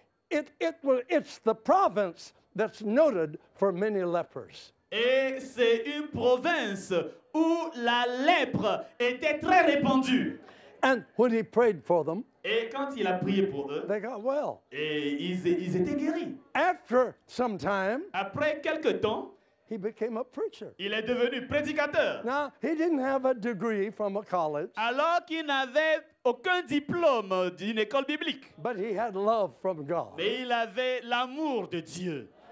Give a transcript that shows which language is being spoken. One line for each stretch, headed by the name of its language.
English: It's the province that's noted for many lepers.
French: Et c'est une province où la lèpre était très répandue.
English: And when he prayed for them,
French: Et quand il a prié pour eux,
English: they got well.
French: et ils étaient guéris.
English: After some time,
French: Après quelque temps,
English: he became a preacher.
French: il est devenu prédicateur.
English: Now, he didn't have a degree from a college,
French: Alors qu'il n'avait aucun diplôme d'une école biblique.
English: but he had love from God.
French: Mais il avait l'amour de Dieu.